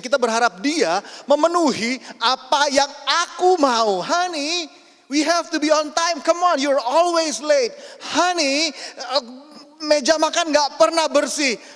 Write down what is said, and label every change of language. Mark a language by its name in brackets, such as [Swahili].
[Indonesian] Kita berharap dia memenuhi apa yang aku mau. [English] Honey, we have to be on time. Come on, you're always late. Honey, [Indonesian] meja makan nggak pernah bersih.